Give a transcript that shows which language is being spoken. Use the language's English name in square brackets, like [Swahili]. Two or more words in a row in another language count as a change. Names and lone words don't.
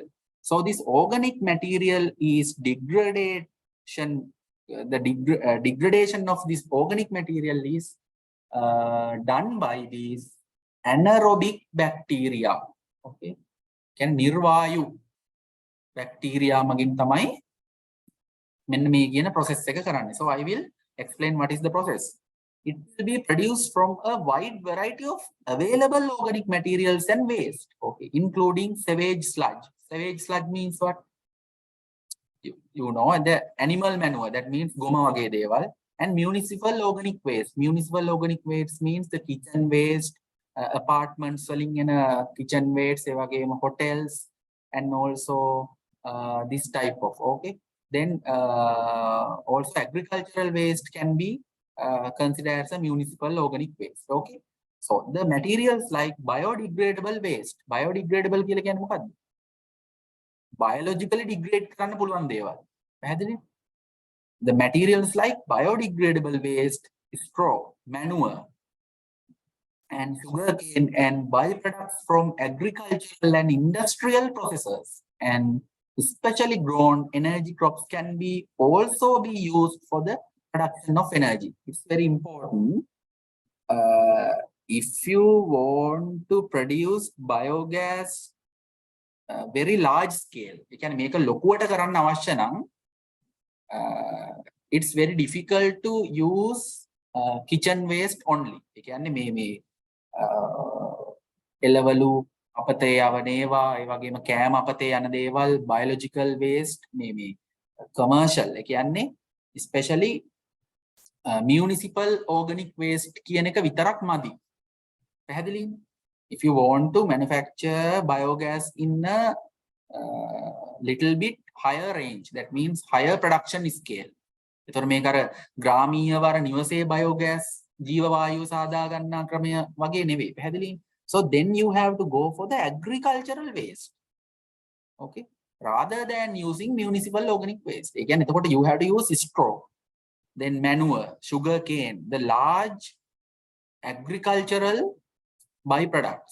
[English] So this organic material is degradation. The degradation of this organic material is done by these anaerobic bacteria. [Sinhala] Okay, can නිර්වායු බැක්ටීරියා මගින් තමයි මෙන්න මේ කියන process එක කරන්නේ. [English] So I will explain what is the process. It will be produced from a wide variety of available organic materials and waste, okay, including sewage sludge. Sewage sludge means what? You know, the animal manure, that means [Sinhala] ගොම වගේ දේවල්, [English] and municipal organic waste. Municipal organic waste means the kitchen waste, apartments selling in a kitchen waste, [Sinhala] ඒ වගේම [English] hotels, and also this type of, okay. Then also agricultural waste can be considered as a municipal organic waste. Okay, so the materials like biodegradable waste. [Sinhala] Biodegradable කියලා කියන්නේ මොකක්ද? [English] Biologically degrade [Sinhala] කරන්න පුළුවන් දේවල්. පැහැදිලි? [English] The materials like biodegradable waste, straw, manure, and sugarcane and byproducts from agricultural and industrial processes and especially grown energy crops can be also be used for the production of energy. It's very important. If you want to produce biogas very large scale, you can make a [Sinhala] ලොකුවට කරන්න අවශ්‍ය නම් [English] it's very difficult to use kitchen waste only. [Sinhala] ඒ කියන්නේ මේ එළවලු අපතේ යවන ඒවා, ඒ වගේම කෑම අපතේ යන දේවල්, [English] biological waste, [Sinhala] මේ commercial, ඒ කියන්නේ [English] especially municipal organic waste [Sinhala] කියන එක විතරක් මදි. පැහැදිලි? [English] If you want to manufacture biogas in a little bit higher range, that means higher production scale. [Sinhala] එතකොට මේක අර ග්‍රාමීය වර නිවසේ biogas ජීව වායුව සාදා ගන්නා ක්‍රමය වගේ නෙවෙයි. පැහැදිලි? [English] So then you have to go for the agricultural waste. Okay, rather than using municipal organic waste. Again, you have to use straw, then manure, sugar cane, the large agricultural byproducts.